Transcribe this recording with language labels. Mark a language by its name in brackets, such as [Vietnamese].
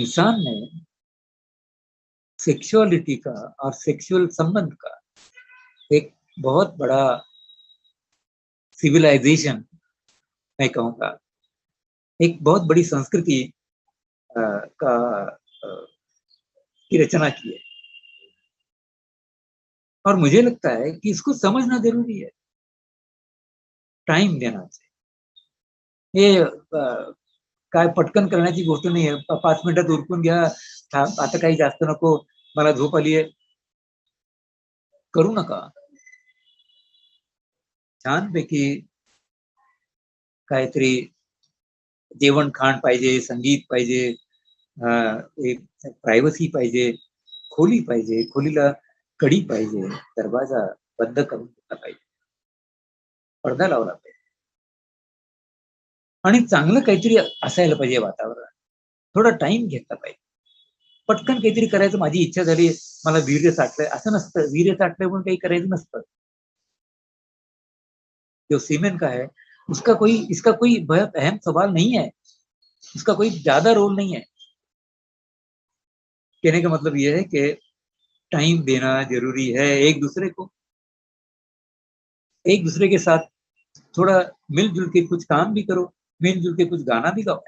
[Hindi] इंसान में सेक्सुअलिटी का और सेक्सुअल संबंध का एक बहुत बड़ा सिविलाइजेशन, मैं कहूँगा एक बहुत बड़ी संस्कृति का की रचना की है, और मुझे लगता है कि इसको समझना जरूरी है। टाइम देना चाहिए। [Marathi] हे काय पटकन करण्याची गोष्ट नाही आहे। 5 मिनिटात उरकून घ्या, आता काही जास्त नको, मला झोप आली आहे, करू नका। छानपैकी काहीतरी जेवण खाण पाहिजे, संगीत पाहिजे, एक प्रायव्हसी पाहिजे, खोली पाहिजे, खोलीला कडी पाहिजे, दरवाजा बंद करून घेतला पाहिजे, पडदा लावला पाहिजे, आणि चांगलं काहीतरी असायला पाहिजे वातावरण, थोडा टाइम घेतला पाहिजे। पटकन काहीतरी करायचं, माझी इच्छा झाली, मला वीर्य साठलंय, असं नसतं। वीर्य साठलंय म्हणून काही करायचं नसतं। [Hindi] जो सीमेन का है इसका कोई बहुत अहम सवाल नहीं है, उसका कोई ज्यादा रोल नहीं है। कहने का मतलब यह है कि टाइम देना जरूरी है एक दूसरे को, एक दूसरे के साथ थोड़ा मिलजुल के कुछ काम भी करो, मिलजुल के कुछ गाना भी गाओ।